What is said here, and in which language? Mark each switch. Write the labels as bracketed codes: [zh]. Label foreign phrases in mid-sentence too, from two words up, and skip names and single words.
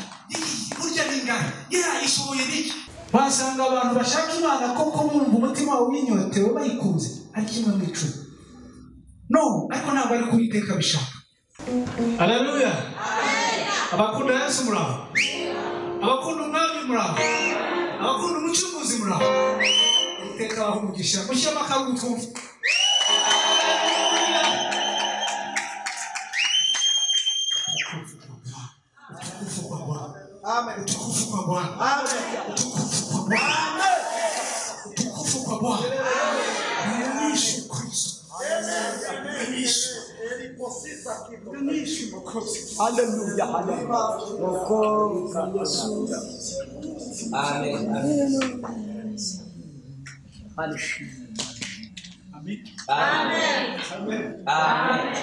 [rw] Burya n'ingana yarayishoboye niki. Basanga abantu bashaka Imana koko bumva umutima w'inyotewe bayikunze ari kimwe mu icumi. No, ariko ntabwo ari kubiteka bishaka. Haleluya. Abakunda Yesu muraho. Abakunda umwami muraho. Abakunda umucunguzi muraho. Iteka aho umugisha mushyama kagutumva. Amen. [sw] Utukufu kwa Bwana. Amen. Utukufu kwa Bwana. Amen. Utukufu kwa Bwana. Amen. Yesu Kristo. Amen. Yesu. Haleluya. Haleluya. Amen. Amen. Amen.